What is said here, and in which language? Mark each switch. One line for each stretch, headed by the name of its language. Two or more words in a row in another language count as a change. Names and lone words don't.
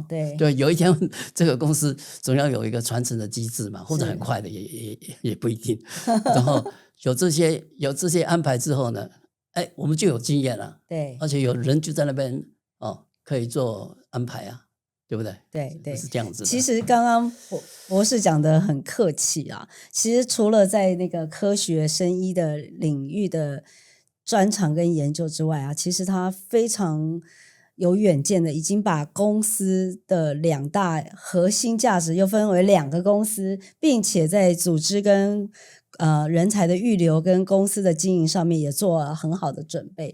Chinese: 对，有一天這個公司總要有一個傳承的機制嘛，或者很快的也不一定。然後有這些安排之後呢，我們就有經驗了。对，而且有人就在那邊可以做安排啊，對不对？对，是這樣子的。其實剛剛博士講得很客氣啊，其實除了在那個科學生醫的領域的專長跟研究之外啊，其實他非常有遠見的，已經把公司的兩大核心價值又分為兩個公司，並且在組織跟人才的預留跟公司的經營上面也做了很好的準備。